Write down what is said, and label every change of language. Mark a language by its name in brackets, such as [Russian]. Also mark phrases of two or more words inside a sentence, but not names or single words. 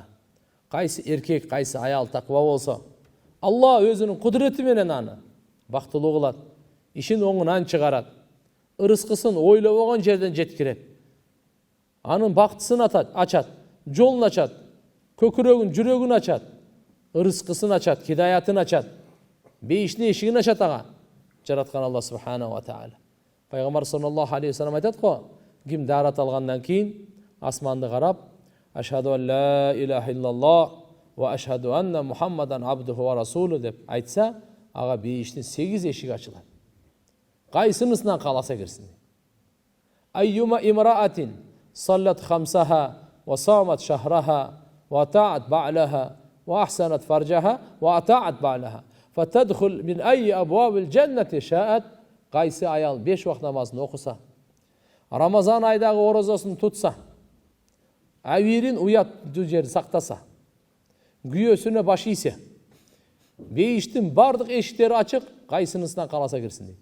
[Kyrgyz] Кайсы эркек, кайсы аял таква болсо, Алла өзүнүн кудурети менен аны бактылуу кылат, ишин оңунан чыгарат, ырыскысын ойлобогон жерден жеткирет. Анын бактысын ачат, жолун ачат, көкүрөгүн, жүрөгүн ачат, ырыскысын ачат, хидаятын ачат, бейиштин эшигин ачат ага. Жараткан Алла [Arabic] سبحانه وتعالى. [Kyrgyz] Пайгамбар [Arabic] صلى الله عليه وسلم [Kyrgyz] айтат го, ким дарат алгандан кийин асманды карап, [Arabic] أشهد أن لا إله إلا الله وأشهد أن محمدا عبده ورسوله [Kyrgyz] деп айтса, ага бейиштин 8 эшиги ачылат. Кайсынысынан кааласа кирсин. [Arabic] أيما امرأة صلت خمسها وصامت شهرها وطاعت بعلها وأحصنت فرجها وأطاعت بعلها فتدخل من أي أبواب الجنة شاءت. [Kyrgyz] Кайсы аял 5 вакыт намазын окуса, Рамазан айдагы орозосун тутса, авирин уяттуу жерди сактаса, күйөөсүнө баш ийсе, бейиштин бардык эшиктери ачык, кайсынысынан кааласа кирсин дейт.